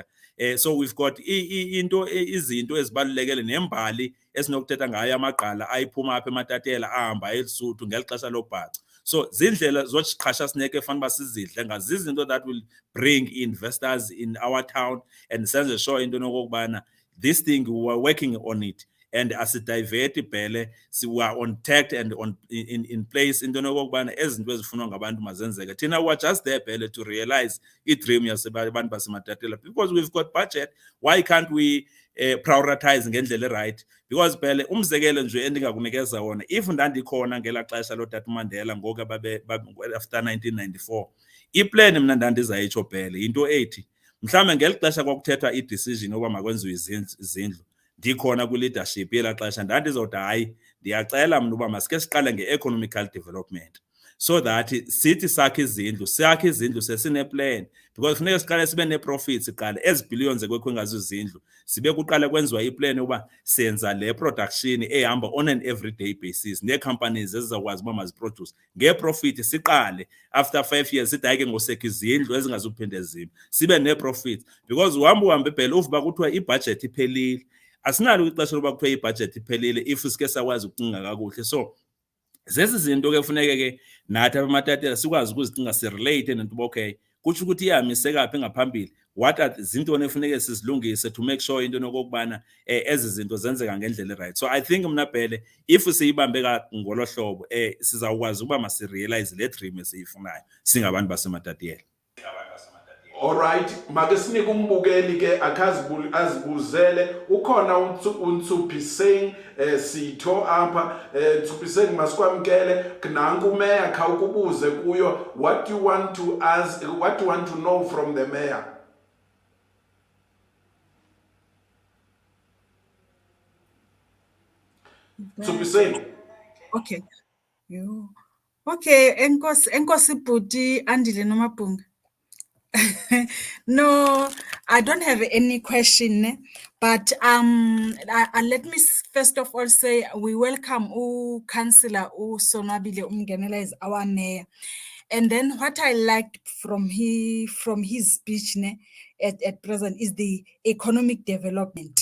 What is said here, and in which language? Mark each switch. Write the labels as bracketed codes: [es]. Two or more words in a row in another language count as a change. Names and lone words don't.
[en] So we've got [xh] izinto ezibalulekile nembali esinokuthetha ngayo amagqala ayiphuma apha eMatatiele ahamba eLesotho ngeli xesha lobhaca. So zindlela zokuqhasha sineke fanele uba sizidle ngazizinto [en] that will bring investors in our town, [xh] and senze sure into nokokubana [en] this thing we were working on it, [xh] and asidivert phele [en] we are on tact and on in place [xh] into nokokubana ezinto ezifunwa ngabantu mazenzeke. [en] Thina we are just there phele to realize [xh] i-dream yasebantu baseMatatiele, [en] because we've got budget. Why can't we prioritize [xh] ngendlela right, because phela umzekelo nje endingakunikeza wona, if ndandikhona ngela xesha lotata uMandela ngoku after 1994, iplan mna ndandizayitsho phela yinto ethi mhlawumbe ngeli xesha kwakuthethwa i-decision yokuba makwenziwe izindlu, ndikhona kwi-leadership yelaa xesha, ndandizawuthi hayi, ndiyacela mna uba masike siqale nge-economical development, so that sithi sakhe izindlu sesineplan, because funeka siqale sibe nee-profits kuqala, ezi billions ekwekho ngazo izindlu sibe kuqala kwenziwa iplan yokuba senza le production ehamba on an everyday basis, nee-companies ezizawukwazi uba maziproduce ngee-profit. Siqale after 5 years sithi hayi ke ngosekho izindlu ezingazuphinde zime, sibe nee-profits, because uhambe phela uvuba kuthiwa ibhajethi iphelile. Asinalo ixesha lokuba kuthiwa ibhajethi iphelile if sike sakwazi ukucinga kakuhle. So zezi zinto ke kufuneke ke nathi abaMatatiyela sikwazi ukuzicinga, sirelate nento uba okay, kutsho ukuthi iyamiseka phi ngaphambili, [en] what are [xh] zintoni efuneke sizilungise [en] to make sure [xh] into nokokubana ezi zinto zenzeka ngendlela right. [en] So I think [xh] mna phele if siyibambe ngolo hlobo sizawukwazi ukuba masirealize le dream esiyifunayo singabantu baseMatatiyela. Alright, make sinike umbukeli ke azibuzele. Ukhona uNtshupiseng Sitho apha. Ntshupiseng masikwamkele, nanku uMayor kha ukubuze kuyo, [en] what do you want to ask, what do you want to know from the Mayor? Ntshupiseng. Okay. Yo. [xh] Okay, enkosi bhuti Andile Nomabhunga. [en] No, I don't have any question, but let me first of all say we welcome Councillor Sonwabile Mngenela as our mayor. And then what I liked from his speech at present is the economic development.